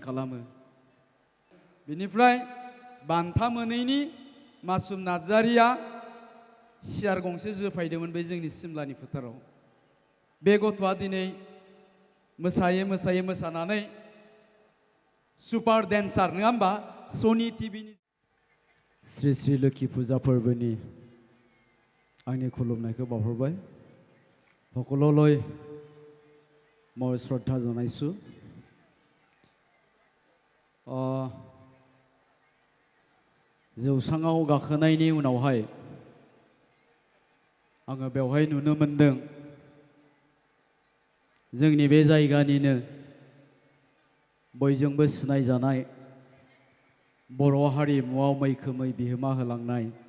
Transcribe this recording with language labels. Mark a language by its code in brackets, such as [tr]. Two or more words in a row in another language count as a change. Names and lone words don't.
[brx] खालामो बिनिफ्राय बान्था मोनैनि मासुम नार्जारिया सियार गंसे जोफायदोंमोन बे जोंनि सिमलानि फोथाराव बे गथ'आ दिनै मोसायै मोसानानै [en] super dancer [brx] नङा होमबा सनि टिभिनि श्री श्री लोखि फुजा फोरबोनि आंनि खुलुमनायखौ बावहरबाय [as] সকলোলৈ মই শ্ৰদ্ধা জনাইছোঁ [brx] जौसाङाव गाखोनायनि उनावहाय आङो बेवहाय नुनो मोनदों जोंनि बे जायगानिनो बयजोंबो सिनायजानाय बर' हारिमुआव मैखोमै बिहोमा होलांनाय